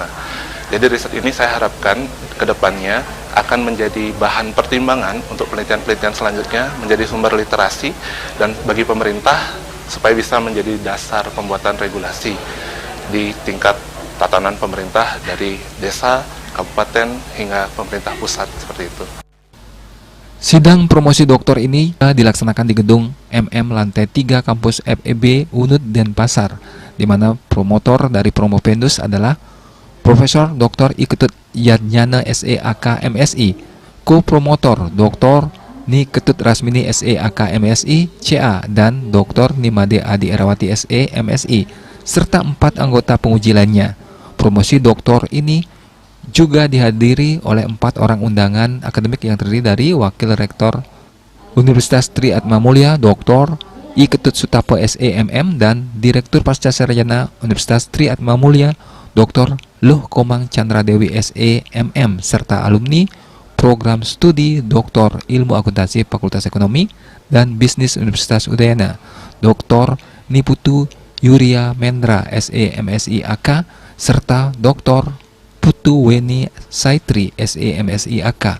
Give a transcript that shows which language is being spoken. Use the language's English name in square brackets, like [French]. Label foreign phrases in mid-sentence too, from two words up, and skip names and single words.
[Indonesian] Jadi riset ini saya harapkan ke depannya akan menjadi bahan pertimbangan untuk penelitian-penelitian selanjutnya, menjadi sumber literasi dan bagi pemerintah supaya bisa menjadi dasar pembuatan regulasi di tingkat tatanan pemerintah dari desa, kabupaten, hingga pemerintah pusat seperti itu. Sidang promosi doktor ini dilaksanakan di gedung MM lantai 3 kampus FEB Unut Denpasar, di mana promotor dari Promopendus adalah Profesor Dr. I Ketut Yadnyana SEAK MSI, ko-promotor Dr. Ni Ketut Rasmini SEAK MSI CA, dan Dr. Nimade Adi Erawati SE MSI, serta 4 anggota penguji lainnya. Promosi doktor ini juga dihadiri oleh 4 orang undangan akademik yang terdiri dari Wakil Rektor Universitas Tri Atmamulya Dr. I Ketut Sutapo SEMM dan Direktur Pascasarjana Universitas Tri Atmamulya Dr. Luh Komang Chandra Dewi SEMM, serta alumni Program Studi Dr. Ilmu Akuntansi Fakultas Ekonomi dan Bisnis Universitas Udayana Dr. Niputu Yuria Mendra SEMSI AK, serta Dr. Putu Weni Saitri SEMSI AK.